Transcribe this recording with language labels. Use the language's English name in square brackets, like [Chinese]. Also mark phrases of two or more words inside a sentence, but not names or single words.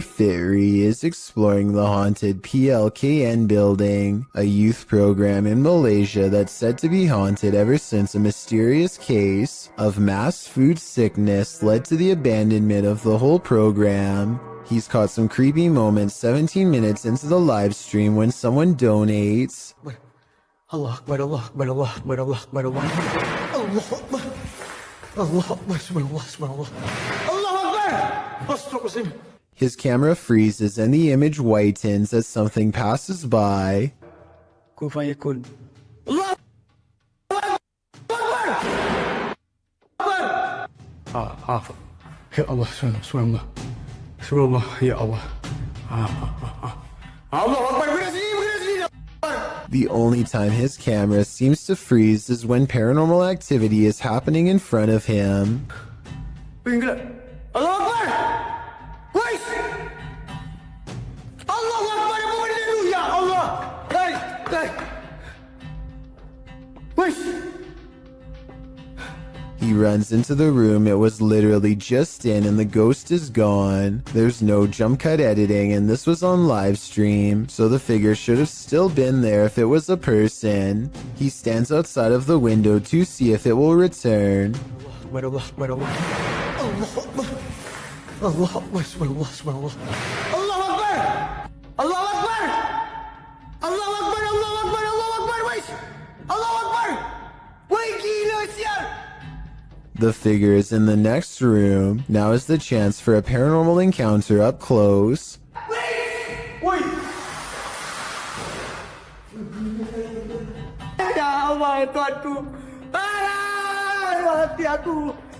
[English] Fairy is exploring the haunted PLKN building, a youth program in Malaysia that's said to be haunted ever since a mysterious case of mass food sickness led to the abandonment of the whole program. He's caught some creepy moments 17 minutes into the live stream when someone donates. [Arabic] الله أكبر، الله أكبر، الله أكبر، الله أكبر، الله أكبر، الله أكبر، الله أكبر، سبحان الله، الله أكبر. [English] His camera freezes and the image whitens as something passes by. [Arabic] الله أكبر. يا الله، سبحان الله. سبحان الله، يا الله. الله أكبر, [Malay] berhenti sini. [English] The only time his camera seems to freeze is when paranormal activity is happening in front of him. [Arabic] الله أكبر. Wais. الله أكبر, [Malay] apa benda tu? [Arabic] يا الله. Hai. Wais. [English] He runs into the room it was literally just in and the ghost is gone. There's no jump cut editing and this was on live stream, so the figure should have still been there if it was a person. He stands outside of the window to see if it will return. [Arabic] الله أكبر. الله أكبر، سبحان الله. الله أكبر. الله أكبر. الله أكبر، الله أكبر، الله أكبر, wais. الله أكبر. [Malay] Wai gila sial. [English] The figure is in the next room. Now is the chance for a paranormal encounter up close. [Malay] Woi. [Arabic] يا الله, [Malay] Tuhanku. Hati aku.